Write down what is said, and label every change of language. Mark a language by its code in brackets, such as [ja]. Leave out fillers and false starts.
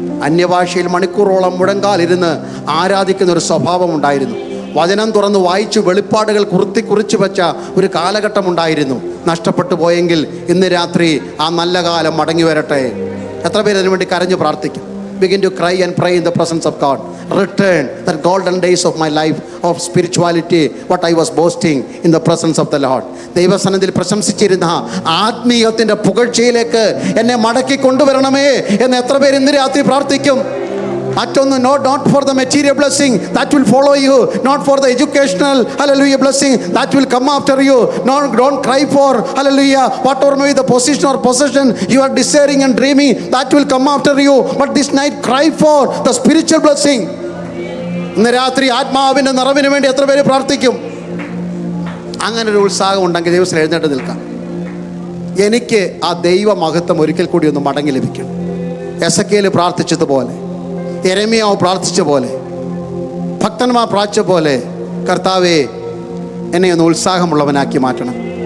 [ml] അന്യഭാഷയിൽ മണിക്കൂറോളം മുഴങ്കാലിരുന്ന് ആരാധിക്കുന്ന ഒരു സ്വഭാവം ഉണ്ടായിരുന്നു. വചനം തുറന്ന് വായിച്ചു വെളിപ്പാടുകൾ കുറിച്ച് വെച്ച ഒരു കാലഘട്ടം ഉണ്ടായിരുന്നു. നഷ്ടപ്പെട്ടു പോയെങ്കിൽ ഇന്ന് രാത്രി ആ നല്ല കാലം മടങ്ങി വരട്ടെ. എത്ര പേര് അതിനു വേണ്ടി കരഞ്ഞു പ്രാർത്ഥിക്കും? [en] Begin to cry and pray in the presence of God. Return the golden days of my life of spirituality, what I was boasting in the presence of the Lord. [ml] ദൈവസന്നിധിയിൽ പ്രശംസിച്ചിരുന്ന ആത്മീയത്തിൻ്റെ പുകഴ്ചയിലേക്ക് എന്നെ മടക്കി കൊണ്ടുവരണമേ എന്ന് എത്ര പേര് ഇന്ന് രാത്രി പ്രാർത്ഥിക്കും? [en] മറ്റൊന്ന്, not for the material blessing that will follow you, not for the educational hallelujah blessing that will come after you. No, don't cry for hallelujah whatever may be the position or possession you are desiring and dreaming, that will come after you. But this night cry for the spiritual blessing. [ml] ഇന്ന് രാത്രി ആത്മാവിൻ്റെ നിറവിന് വേണ്ടി എത്ര പേര് പ്രാർത്ഥിക്കും? അങ്ങനെ ഒരു ഉത്സാഹം ഉണ്ടെങ്കിൽ ദൈവത്തിൽ എഴുന്നേറ്റ് നിൽക്കാം. എനിക്ക് ആ ദൈവ മഹത്വം ഒരിക്കൽ കൂടി ഒന്ന് മടങ്ങി ലഭിക്കണം. എസെക്കിയേൽ പ്രാർത്ഥിച്ചതുപോലെ, യെരമ്യാവ് പ്രാർത്ഥിച്ച പോലെ, ഭക്തന്മാർ പ്രാർത്ഥിച്ച പോലെ, കർത്താവേ എന്നെ ഒന്ന് ഉത്സാഹമുള്ളവനാക്കി മാറ്റണം.